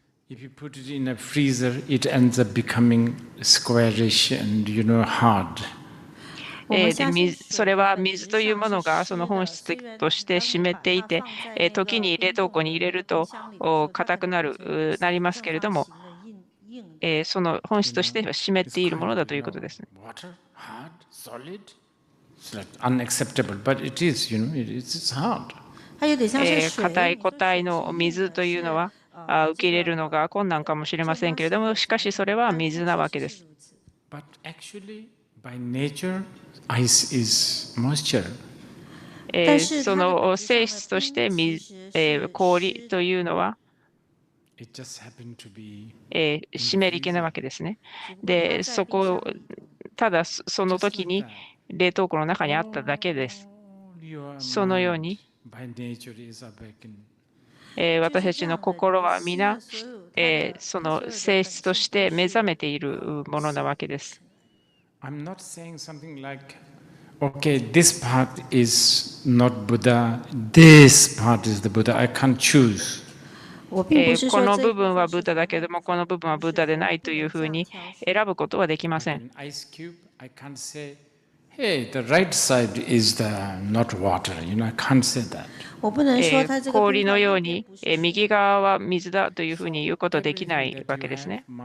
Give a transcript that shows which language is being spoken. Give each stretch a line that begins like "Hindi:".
English: If you put it in a freezer, it ends up becoming squarish and, hard.
Japanese: それは水というものがその本質として湿っていて、時に冷凍庫に入れると硬くなりますけれども、その本質としては湿っているものだということですね。
English: Water, hard, solid. It's like unacceptable, but it is, it's hard.
Japanese: 硬い固体の水というのは受け入れるのが困難かもしれませんけれども、しかしそれは水なわけです。
English: But actually, by nature, ice is moisture.
Japanese: その性質として氷というのは
English: It just happened to be
Japanese: 湿り気なわけですね。で、ただその時に冷凍庫の中にあっただけです。そのように、
English: by nature is awakened.
Japanese: 私たちの心は皆、その性質として目覚めているものなわけです。
English: I'm not saying something like, okay, this part is not Buddha, this part is the Buddha, I can't choose.
Japanese: この部分はブッダだけども、この部分はブッダでないというふうに選ぶことはできません。
English: Ice cube, I can't say, hey, the right side is the not water, I can't say that.
Japanese: 氷のように、右側は水だというふうに言うことはできないわけですね。